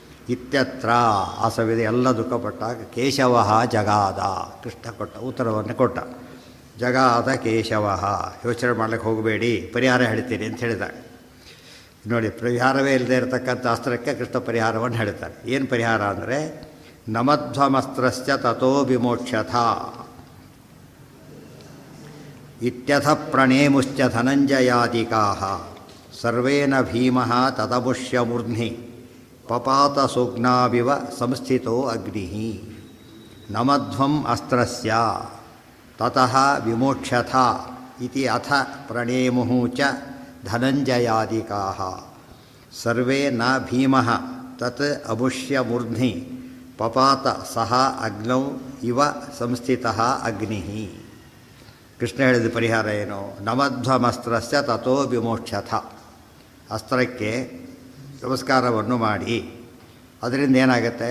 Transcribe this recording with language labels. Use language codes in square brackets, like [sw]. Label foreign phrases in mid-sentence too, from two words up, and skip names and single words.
[kn] ಇತ್ಯತ್ರ ಆ ಸವಿದೆ ಎಲ್ಲ ದುಃಖಪಟ್ಟಾಗ [sa] ಕೇಶವ ಜಗಾದ, [kn] ಕೃಷ್ಣ ಕೊಟ್ಟ ಉತ್ತರವನ್ನು ಕೊಟ್ಟ. [sa] ಜಗಾದ ಕೇಶವ, [kn] ಯೋಚನೆ ಮಾಡ್ಲಿಕ್ಕೆ ಹೋಗಬೇಡಿ, ಪರಿಹಾರ ಹೇಳ್ತೀನಿ ಅಂತ ಹೇಳಿದಾಗ ನೋಡಿ, ಪರಿಹಾರವೇ ಇಲ್ಲದೆ ಇರತಕ್ಕಂಥ ಅಸ್ತ್ರಕ್ಕೆ ಕೃಷ್ಣ ಪರಿಹಾರವನ್ನು ಹೇಳ್ತಾರೆ. [sa] ಏನು ಪರಿಹಾರ ಅಂದರೆ ನಮಧ್ವಮಸ್ತ್ರಸ್ಯ ತಥೋ ವಿಮೋಕ್ಷಥ ಇತ್ಯಥ ಪ್ರಣೇಮುಶ್ಚ ಧನಂಜಯಾದಿಕಾಃ ಸರ್ವೇನ ಭೀಮಃ ತದಮುಷ್ಯ ಮೂರ್ಧ್ನಿ ಪಪಾತ ಸೂಗ್ನಾವಿವ ಸಂಸ್ಥಿತೋ ಅಗ್ನಿಃ ನಮಧ್ವಂ ಅಸ್ತ್ರಸ್ಯ ತತಃ ವಿಮೋಕ್ಷಥ ಇತಿ ಅಥ ಪ್ರಣೇಮುಃ ಚ ಧನಂಜಯಾದಿಕಾಃ ಸರ್ವೇ ನ ಭೀಮಃ ತತ್ ಅಮುಷ್ಯ ಮೂರ್ಧ್ನಿ ಪಪಾತ ಸಹ ಅಗ್ನೌ ಇವ ಸಂಸ್ಥಿತಃ ಅಗ್ನಿಃ. [kn] ಕೃಷ್ಣ ಹೇಳಿದ ಪರಿಹಾರ ಏನು? [sa] ನಮಧ್ವಮಸ್ತ್ರಸ್ಯ ತಥೋ ವಿಮೋಕ್ಷಥ, [kn] ಅಸ್ತ್ರಕ್ಕೆ ನಮಸ್ಕಾರವನ್ನು ಮಾಡಿ, ಅದರಿಂದ ಏನಾಗುತ್ತೆ?